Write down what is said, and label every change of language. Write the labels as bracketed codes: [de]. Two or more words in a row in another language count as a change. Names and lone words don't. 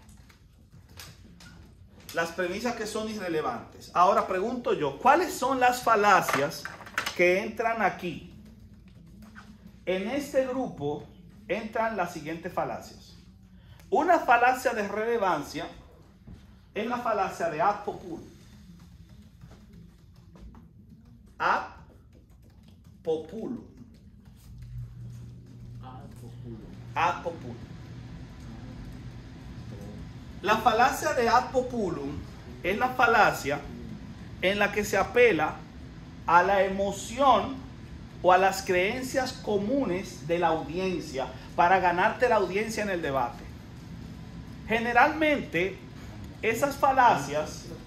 [es] Las premisas que son irrelevantes. Ahora pregunto yo, ¿cuáles son las falacias que entran aquí? En este grupo entran las siguientes falacias. Una falacia de relevancia es la falacia de [la] ad populum. Ad populum. Ad populum. [es] La falacia de [la] ad populum [es] es la falacia en la que se apela a la emoción o a las creencias comunes de la audiencia para ganarte la audiencia en el debate. Generalmente, esas falacias